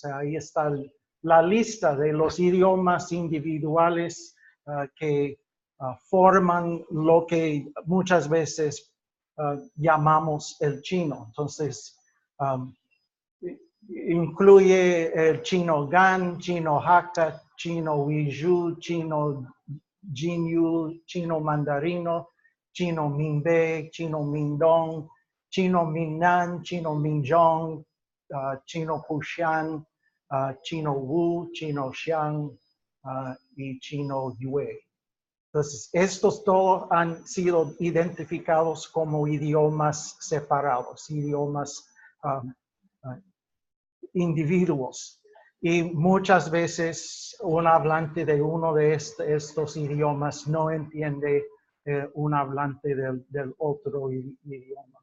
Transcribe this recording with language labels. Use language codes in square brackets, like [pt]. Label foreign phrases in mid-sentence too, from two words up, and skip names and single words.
[es] Ahí está la lista de los idiomas individuales que forman lo que muchas veces llamamos el chino. Entonces, incluye el chino Gan, chino Hakka, chino Uiju, chino Jinyu, chino mandarino, chino Minbe, chino Mindong, chino Minnan, chino Minjong, chino Kushan, chino Wu, chino Xiang y chino Yue. Entonces, estos todos han sido identificados como idiomas separados, idiomas individuos. Y muchas veces un hablante de uno de estos idiomas no entiende un hablante del otro idioma.